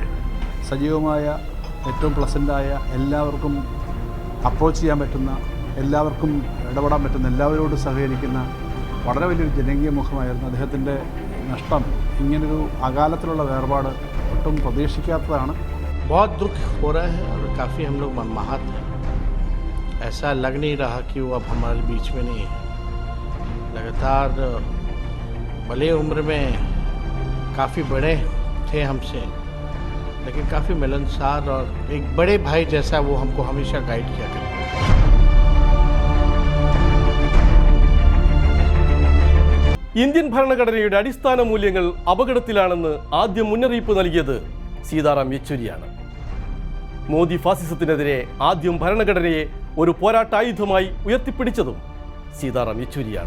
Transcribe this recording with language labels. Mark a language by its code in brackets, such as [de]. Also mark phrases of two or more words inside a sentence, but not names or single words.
[ml] സജീവമായ, ഏറ്റവും പ്ലസൻ്റായ, എല്ലാവർക്കും അപ്രോച്ച് ചെയ്യാൻ പറ്റുന്ന, എല്ലാവർക്കും ഇടപെടാൻ പറ്റുന്ന, എല്ലാവരോടും സഹകരിക്കുന്ന വളരെ വലിയൊരു ജനകീയ മുഖമായിരുന്നു. അദ്ദേഹത്തിൻ്റെ നഷ്ടം, ഇങ്ങനൊരു അകാലത്തിലുള്ള വേർപാട് ഒട്ടും പ്രതീക്ഷിക്കാത്തതാണ്. [hi] बहुत दुख हो रहा है और काफ़ी हम लोग मनमाहत हैं. ऐसा लग नहीं रहा कि वो अब हमारे बीच में नहीं है. लगातार भले उम्र में काफ़ी बड़े थे हमसे, लेकिन काफ़ी मिलनसार और एक बड़े भाई जैसा वो हमको हमेशा गाइड किया करते हैं. [ml] ഇന്ത്യൻ ഭരണഘടനയുടെ അടിസ്ഥാന മൂല്യങ്ങൾ അപകടത്തിലാണെന്ന് ആദ്യം മുന്നറിയിപ്പ് നൽകിയത് സീതാറാം യെച്ചൂരിയാണ്. മോദി ഫാസിസത്തിനെതിരെ ആദ്യം ഭരണഘടനയെ ഒരു പോരാട്ടായുധമായി ഉയർത്തിപ്പിടിച്ചതും സീതാറാം യെച്ചൂരിയാണ്.